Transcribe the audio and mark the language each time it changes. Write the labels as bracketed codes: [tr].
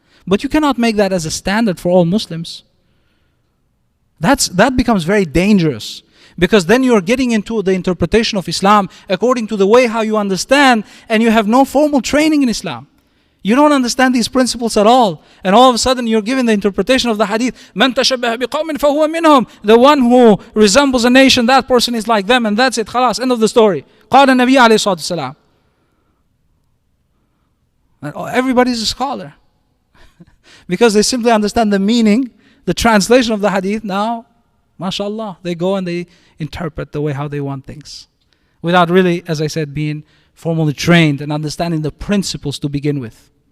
[en] But you cannot make that as a standard for all Muslims. That becomes very dangerous, because then you're getting into the interpretation of Islam according to the way how you understand, and you have no formal training in Islam. You don't understand these principles at all. And all of a sudden you're given the interpretation of the hadith, [ar] مَنْ تَشَبَّهَ بِقَوْمٍ فَهُوَ مِنْهُمْ. [en] The one who resembles a nation, that person is like them, and that's it, خلاص, end of the story. [ar] قال النبي عليه الصلاة والسلام. [en] Everybody's a scholar. Because they simply understand the meaning, the translation of the hadith. Now, mashallah, they go and they interpret the way how they want things, without really, as I said, being formally trained and understanding the principles to begin with.